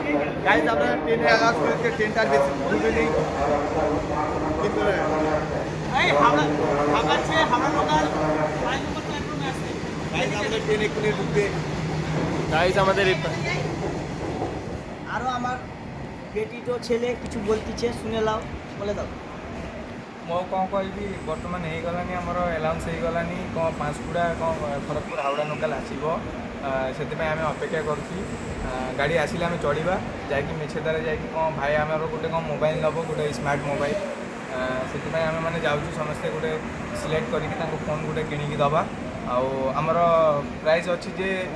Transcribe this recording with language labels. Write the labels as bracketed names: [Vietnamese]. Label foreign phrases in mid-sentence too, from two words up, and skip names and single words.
[Bangla] গাইজ আপনারা ট্রেন অ্যালাউন্স করেছে, ট্রেনটার বেশি ঢুকে নেই, কিন্তু এই হাওড়া লোকাল 5 নম্বর প্ল্যাটফর্মে আসছে। গাইস আমাদের আরো আমার বেটিটো ছেলে কিছু বলতিছে শুনে লাও বলে দাও [Odia] ମୁଁ କ'ଣ କହିବି ବର୍ତ୍ତମାନ ହେଇଗଲାଣି ଆମର ଆଲାଉନ୍ସ ହେଇଗଲାଣି କ'ଣ ପାଞ୍ଚଗୁଡ଼ା କ'ଣ ଖଡ଼ଗପୁର ହାୱଡ଼ା ଲୋକାଲ୍ ଆସିବ ସେଥିପାଇଁ ଆମେ ଅପେକ୍ଷା କରୁଛୁ ଗାଡ଼ି ଆସିଲେ ଆମେ ଚଢ଼ିବା ଯାଇକି ମିଛେଦାରେ ଯାଇକି କ'ଣ ଭାଇ ଆମର ଗୋଟେ କ'ଣ ମୋବାଇଲ୍ ନେବ ଗୋଟେ [English] smart mobile [Odia] ସେଥିପାଇଁ ଆମେ ମାନେ ଯାଉଛୁ ସମସ୍ତେ ଗୋଟେ ସିଲେକ୍ଟ କରିକି ତାଙ୍କୁ ଫୋନ୍ ଗୋଟେ କିଣିକି ଦେବା ଆଉ ଆମର ପ୍ରାଇସ୍ ଅଛି ଯେ